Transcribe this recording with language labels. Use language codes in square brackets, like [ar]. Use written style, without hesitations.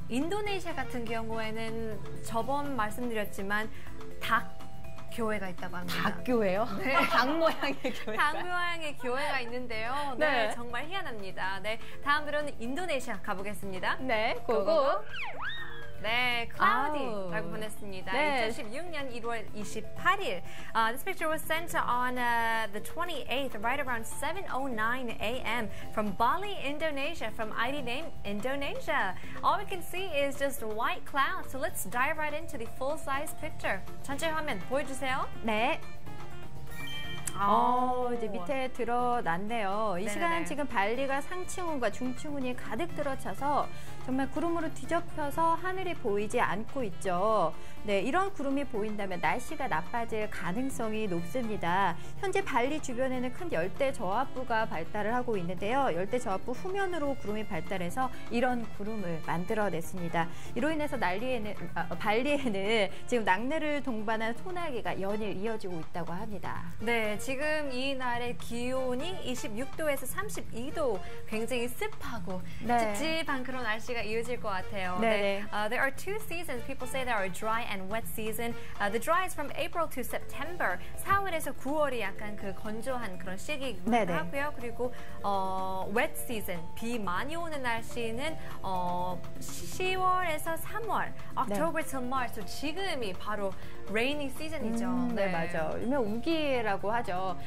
[ko] 인도네시아 같은 경우에는 저번 말씀드렸지만 닭 교회가 있다고 합니다. 닭교회요? 네. 닭 모양의 교회. 닭 모양의 교회가 있는데요. 네, 네. 정말 희한합니다. 네, 다음으로는 인도네시아 가보겠습니다. 네, 고고. 네, cloudy라고 보냈습니다. 네. 2016년 1월 28일. [en] This picture was sent on the 28th, right around 7:09 a.m. from Bali, Indonesia, from ID name Indonesia. All we can see is just white clouds. So let's dive right into the full-size picture. [ko] 전체 화면 보여주세요. 네. 이제 밑에 드러났네요. 이 네네네. 시간 지금 발리가 상층운과 중층운이 가득 들어차서 정말 구름으로 뒤덮여서 하늘이 보이지 않고 있죠. 네, 이런 구름이 보인다면 날씨가 나빠질 가능성이 높습니다. 현재 발리 주변에는 큰 열대 저압부가 발달을 하고 있는데요. 열대 저압부 후면으로 구름이 발달해서 이런 구름을 만들어냈습니다. 이로 인해서 발리에는 지금 낙뢰를 동반한 소나기가 연일 이어지고 있다고 합니다. 네, 지금 이 날의 기온이 26도에서 32도, 굉장히 습하고 네. 찝찝한 그런 날씨가 이어질 것 같아요. 네네. [en] There are two seasons. People say there are dry and wet season. The dry is from April to September. [ko] 4월에서 9월이 약간 그 건조한 그런 시기이기도 네네. 하고요. 그리고 wet season, 비 많이 오는 날씨는 10월에서 3월, [en] October till March. [ko] So 지금이 바로 rainy season이죠. 네, 맞아. 일명 우기라고 하죠.